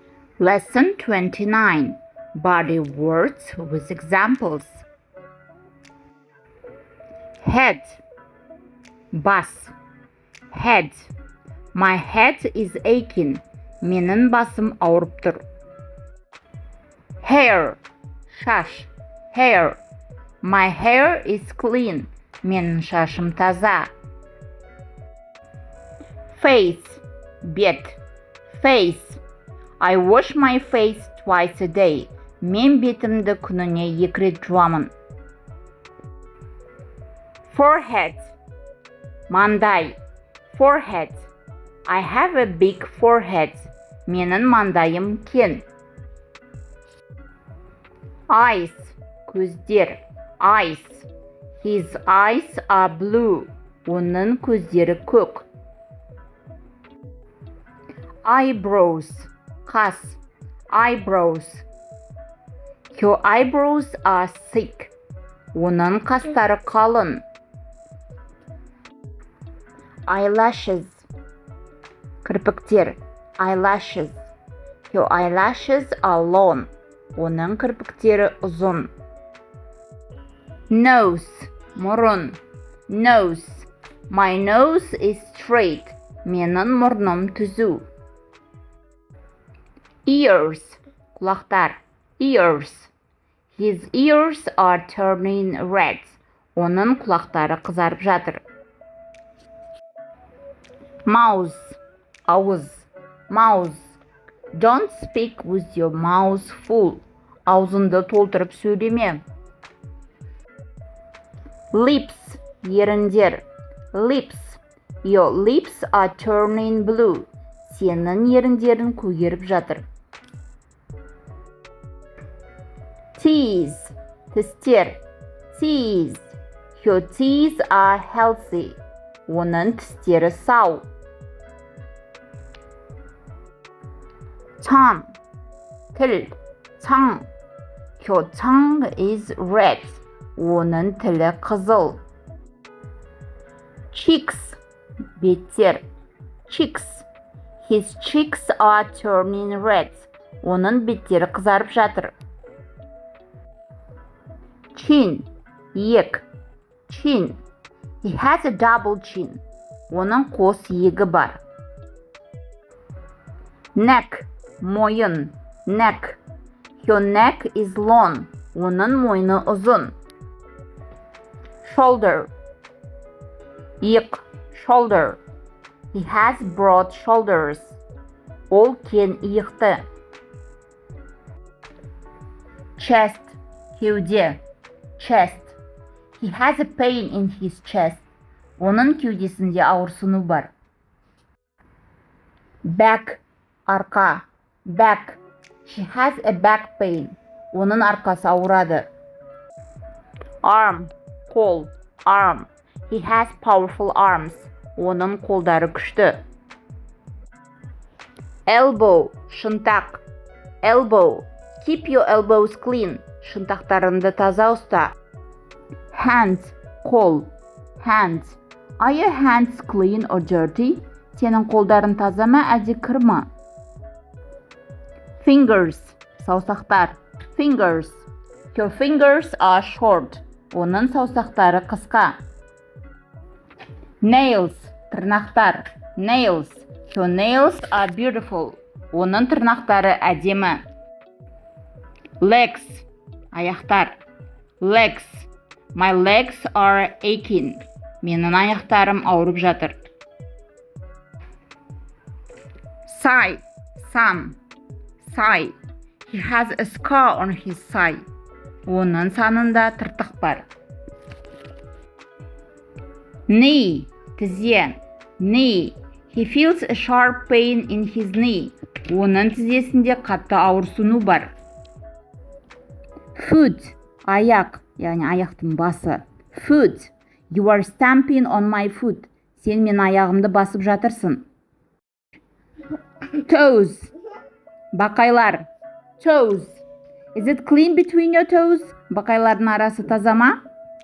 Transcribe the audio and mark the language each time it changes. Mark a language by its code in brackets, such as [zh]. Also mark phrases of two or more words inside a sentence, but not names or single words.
[en] Lesson 29. Body words with examples. Head. Бас. Head. My head is aching. [kk] Менің басым ауырып тұр. Hair. Шаш. [en] Hair. My hair is clean. [kk] Менің шашым таза. Face. Бет. [en] Face. I wash my face twice a day. [kk] Мен бетімді күніне 2 рет жуамын. [en] Forehead. Мандай. Forehead. I have a big forehead. [kk] Менің мандайым кен. [en] Eyes. Көздер. Eyes. His eyes are blue. [kk] Оның көздері көк. [en] Eyebrows. Қас. Eyebrows. Her eyebrows are thick. [kk] Оның қастары қалың. [en] Eyelashes. Кірпіктер. Eyelashes. Her eyelashes are long. [kk] Оның кірпіктері ұзын. [en] Nose. Мұрын. Nose. My nose is straight. [kk] Менің мұрным түзу. [en] Ears. Құлақтар. Ears. His ears are turning red. [kk] Оның құлақтары қызарып жатыр. [en] Mouth. Ауыз. Mouth. Don't speak with your mouth full. [kk] Аузыңды толтырып сөйлеме. [en] Lips. Еріндер. Lips. Your lips are turning blue. [kk] Сенің еріндерің көгеріп жатыр. [en] Teeth. [kk] Тістер. [en] Teeth. Your teeth are healthy. [kk] Оның тістері сау. Tongue. Тіл. [en] Tongue. Your tongue is red. [kk] Оның тілі қызыл. [en] Cheeks. Беттер. Cheeks. His cheeks are turning red. [kk] Оның беттері қызарып жатыр. [en] Chin. Иек. Chin. He has a double chin. [kk] Оның қос иегі бар. [en] Neck. Мойын. Neck. Your neck is long. [kk] Оның мойны ұзын. [en] Shoulder. Иық. Shoulder. He has broad shoulders. [kk] Ол кен иықты. Chest. Кеуде. [en] Chest. He has a pain in his chest. [kk] Оның кеудесінде ауырсыну бар. [en] Back. Арқа. Back. She has a back pain. [kk] Оның арқасы ауырады. [en] Arm. Қол. Arm. He has powerful arms. [kk] Оның қолдары күшті. [en] Elbow. Шынтақ. Elbow. Keep your elbows clean. [kk] Шынтақтарыңды таза ұста. [en] Hand. Қол. Hand. Are your hands clean or dirty? [kk] Сенің қолдарың таза ма, әлде кір ма? [en] Fingers. Саусақтар. Fingers. Your fingers are short. [kk] Оның саусақтары қысқа. Nails. Тырнақтар. [en] Nails. Your nails are beautiful. [kk] Оның тырнақтары әдемі. Legs. Аяқтар. [en] Legs. My legs are aching. [kk] Менің аяқтарым ауырып жатыр. [en] Thigh. Сан. Thigh. He has a scar on his thigh. [kk] Оның санында тыртық бар. [en] Knee. Тізе. Knee. He feels a sharp pain in his knee. [kk] Оның тізесінде қатты ауырсыну бар. Foot. Аяқ, яғни аяқтың басы. [en] Foot. You are stamping on my foot. [kk] Сен мен аяғымды басып жатырсың. [en] Toes. Бақайлар. Toes. Is it clean between your toes? [kk] Бақайлардың арасы таза ма?